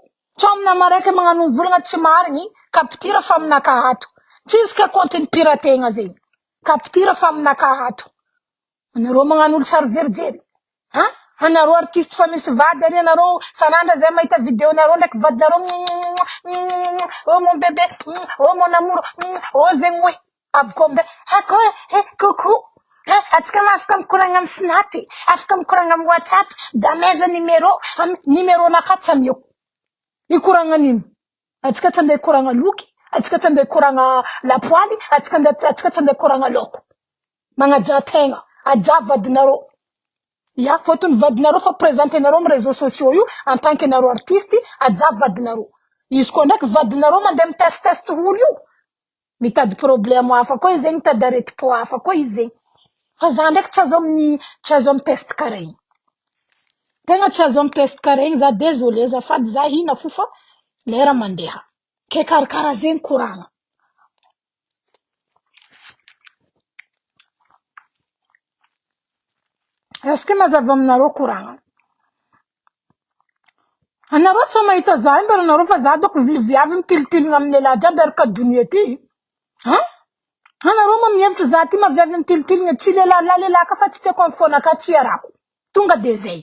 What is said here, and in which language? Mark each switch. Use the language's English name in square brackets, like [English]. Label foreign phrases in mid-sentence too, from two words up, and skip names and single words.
[Malagasy] Tsy amina maraiky magnano volagna tsy marigny, kapitira fa aminaka ato. Tsisy ka content pirategna zegny. Kapitira fa aminaka ato. Anareo magnano olo sary verijery. Anareo artiste fa misy vady ary anareo sanandra zay mahita vidéo nareo ndraiky vadinareo [French] oh mon bébé, oh mon amour, [Malagasy] oh zegny hoe. Avy koa amin'izay, coucou. atsika afaka mikoragna amin'ny Snap, afaka mikoragna amin'ny WhatsApp, da meza numéro naka tsy amioko. Ikoragna nino? Atsika tsy andeha koragna loky, atsika tsy andeha koragna lapoaly, atsika tsy andeha koragna loko. Magnaja tegna, aja vadinareo. Ya, fotony vadinareo fa présentenareo amin'ny [French] réseaux sociaux [Malagasy] io [French] en tant que [Malagasy] nareo artiste, aja vadinareo. Izy koa ndraiky vadinareo mandeha mitest olo io. Mitady problème hafa koa izy zegny, mitady areti-po hafa koa izy zegny. Fa za ndraiky tsy azo amin'ny test karaha igny. Tegna tsy azo amin'ny test karaha igny, za désolé, azafady za hina fo fa lera mandeha. Ke karakara zegny koragna. [French] Est-ce que [Malagasy] mazava aminareo koragna? Anareo tsy mahita za mbara anareo fa za doko viavy mitilitilina amin'ny lehilahy jiaby araka donia ty. Anareo ma mihevitra za ty maviavy mitilitilina tsy lehilahy ka fa tsy tiako amin'ny fonaka tsy iarako. Tonga de zay.